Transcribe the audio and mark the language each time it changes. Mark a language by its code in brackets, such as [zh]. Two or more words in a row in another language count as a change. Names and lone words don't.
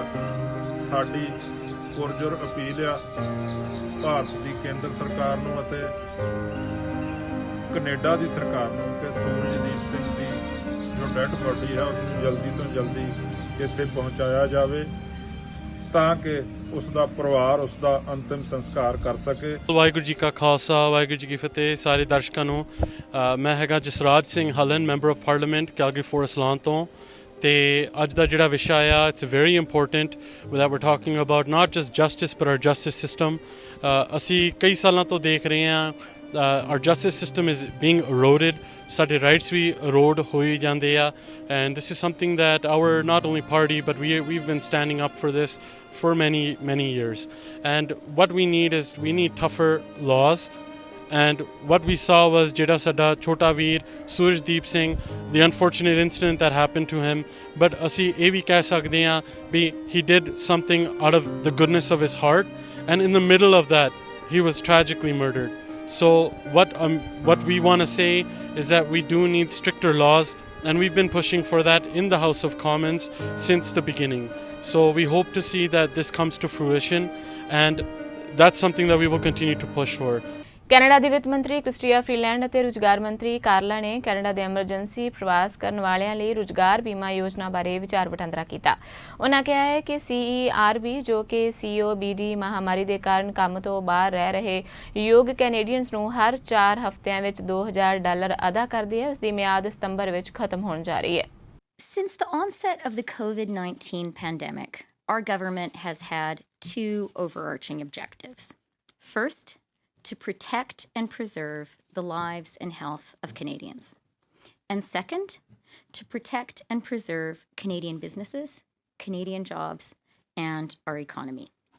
[pa] ਸਾਡੀ ਪੁਰਜੋਰ ਅਪੀਲ ਆ ਭਾਰਤ ਦੀ ਕੇਂਦਰ ਸਰਕਾਰ ਨੂੰ ਅਤੇ ਕੈਨੇਡਾ ਦੀ ਸਰਕਾਰ ਨੂੰ ਕਿ ਸੂਰਜਦੀਪ ਸਿੰਘ ਦੀ ਜੋ [en] dead body [pa] ਹੈ ਉਸ ਨੂੰ ਜਲਦੀ ਤੋਂ ਜਲਦੀ ਇੱਥੇ ਪਹੁੰਚਾਇਆ ਜਾਵੇ, ਤਾਂ ਕਿ ਉਸ ਦਾ ਪਰਿਵਾਰ ਉਸ ਦਾ ਅੰਤਿਮ ਸੰਸਕਾਰ ਕਰ ਸਕੇ। ਵਾਹਿਗੁਰੂ ਜੀ ਕਾ ਖਾਲਸਾ, ਵਾਹਿਗੁਰੂ ਜੀ ਕੀ ਫਤਿਹ। ਸਾਰੇ ਦਰਸ਼ਕਾਂ ਨੂੰ ਮੈਂ ਹੈਗਾ ਜਸਰਾਜ ਸਿੰਘ ਹਲਨ, [en] member of parliament [pa] ਕੈਲਗਰੀ ਫੋਰੈਸਟ ਲਾਨ ਤੋਂ। ਤੇ ਅੱਜ ਦਾ ਜਿਹੜਾ ਵਿਸ਼ਾ ਆ [en] it's very important that we're talking about not just justice but our justice system। [pa] ਅਸੀਂ ਕਈ ਸਾਲਾਂ ਤੋਂ ਦੇਖ ਰਹੇ ਹਾਂ [en] our justice system is being eroded। [pa] ਸਾਡੇ ਰਾਈਟਸ ਵੀ erode ਹੋਈ ਜਾਂਦੇ ਆ, [en] and this is something that our not only party but we've been standing up for this for many years। and what we need tougher laws। and what we saw was [pa] ਜਿਹੜਾ ਸਾਡਾ ਛੋਟਾ ਵੀਰ [en] ਸੂਰਜਦੀਪ ਸਿੰਘ, the unfortunate incident that happened to him, but [pa] ਅਸੀਂ ਇਹ ਵੀ ਕਹਿ ਸਕਦੇ ਹਾਂ ਵੀ [en] he did something out of the goodness of his heart, and in the middle of that he was tragically murdered। so what we want to say is that we do need stricter laws, and we've been pushing for that in the House of Commons since the beginning। so we hope to see that this comes to fruition, and that's something that we will continue to push for। [pa] ਕੈਨੇਡਾ ਦੀ ਵਿੱਤ ਮੰਤਰੀ ਕ੍ਰਿਸਟੀਆ ਫਰੀਲੈਂਡ ਅਤੇ ਰੁਜ਼ਗਾਰ ਮੰਤਰੀ ਕਾਰਲਾ ਨੇ ਕੈਨੇਡਾ ਦੇ ਐਮਰਜੈਂਸੀ ਪ੍ਰਵਾਸ ਕਰਨ ਵਾਲਿਆਂ ਲਈ ਰੁਜ਼ਗਾਰ ਬੀਮਾ ਯੋਜਨਾ ਬਾਰੇ ਵਿਚਾਰ ਵਟਾਂਦਰਾ ਕੀਤਾ। ਉਹਨਾਂ ਕਿਹਾ ਹੈ ਕਿ CERB, ਜੋ ਕਿ COVD ਮਹਾਮਾਰੀ ਦੇ ਕਾਰਨ ਕੰਮ ਤੋਂ ਬਾਹਰ ਰਹਿ ਰਹੇ ਯੋਗ ਕੈਨੇਡੀਅਨਸ ਨੂੰ ਹਰ 4 ਹਫ਼ਤਿਆਂ ਵਿੱਚ $2,000 ਅਦਾ ਕਰਦੀ ਹੈ, ਉਸ ਦੀ ਮਿਆਦ ਸਤੰਬਰ ਵਿੱਚ ਖਤਮ ਹੋਣ ਜਾ ਰਹੀ ਹੈ। [en] Since the onset of the COVID-19 pandemic, our government has had 2 overarching objectives. First, to protect and preserve the lives and health of Canadians. And second, to protect and preserve Canadian businesses, Canadian jobs, and our economy.